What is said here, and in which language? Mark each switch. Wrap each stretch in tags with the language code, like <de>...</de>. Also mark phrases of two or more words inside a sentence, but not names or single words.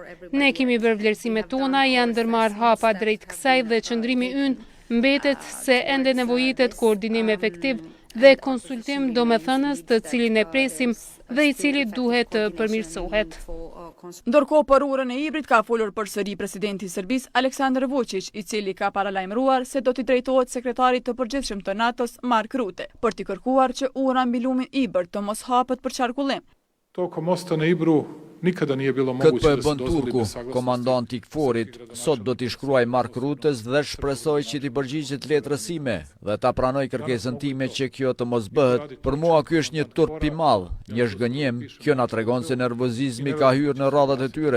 <sq>Ne kemi bërë vlerësimet tona, janë ndërmarrë hapa drejt kësaj dhe qëndrimi ynë Mbetet se ende nevojitet koordinim efektiv dhe konsultim domethënës të cilin e presim dhe i cili duhet të përmirësohet. Ndërkohë për urën e Ibrit ka folur përsëri presidenti i Serbisë Aleksandar Vučić, i cili ka paralajmëruar se do t'i drejtohet sekretarit të përgjithshëm të NATO-s Mark Rutte, për t'i kërkuar që ura mbi lumin Ibër të mos hapet për qarkullim.</sq> <sr>Tokom mosta na Ibru nikada nije bilo moguće</sr> <sq>Këtë po e bën Turku, komandanti i KFOR-it, sot do t'i shkruaj Mark Rutës dhe shpresoj që t'i përgjigjet letrës sime dhe ta pranoj kërkesën time që kjo të mos bëhet. Për mua ky është një turp i madh, një zhgënjim. Kjo na tregon se nervozizmi ka hyrë në radhat e tyre.</sq>